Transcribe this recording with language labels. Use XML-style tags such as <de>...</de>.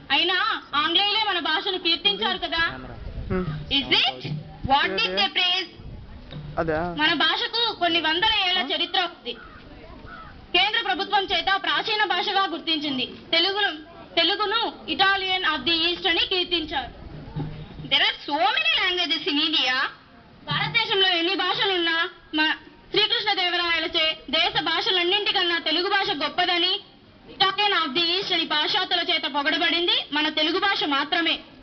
<te>అయినా ఆంగ్లేయులే మన భాషను కీర్తించారు కదా.</te> <en>Is it? What did they praise?</en> <te>మన భాషకు కొన్ని వందల ఏళ్ల చరిత్ర ఉంది. కేంద్ర ప్రభుత్వం చేత ప్రాచీన భాషగా గుర్తించింది. తెలుగును ఇటాలియన్ ఆఫ్ ది ఈస్ట్ అని కీర్తించారు.</te> <en>There are so many languages in India.</en> <te>భారతదేశంలో ఎన్ని భాషలున్నా శ్రీకృష్ణదేవరాయలచే దేశ భాషలన్నింటికన్నా తెలుగు భాష గొప్పదని, ఇటాలియన్ ఆఫ్ ది ఈస్ట్ అని పాశ్చాత్యుల చేత పొగడబడింది మన తెలుగు భాష మాత్రమే.</te>